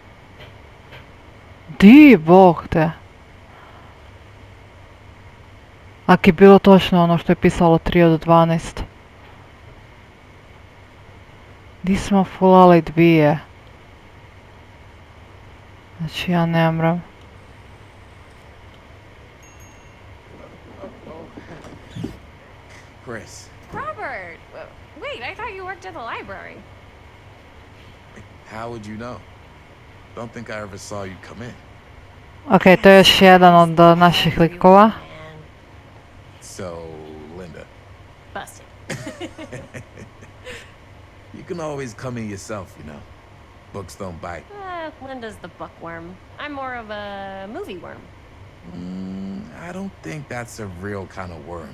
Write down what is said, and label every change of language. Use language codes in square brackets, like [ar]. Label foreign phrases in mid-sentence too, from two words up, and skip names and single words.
[hr] Di, bog te. Ak je bilo točno ono što je pisalo 3 od 12. Di smo fulali 2. Znači ja ne mram. [en] Chris, Robert! Wait, I thought you worked at the library. how would you know? Don't think I ever saw you come in. [hr] Ok, to je još jedan od naših likova. [en] So, Linda, Busted. you can always come in yourself, you know. Books don't bite. Linda's the bookworm. I'm more of a movie worm. I don't think that's a real kind of worm.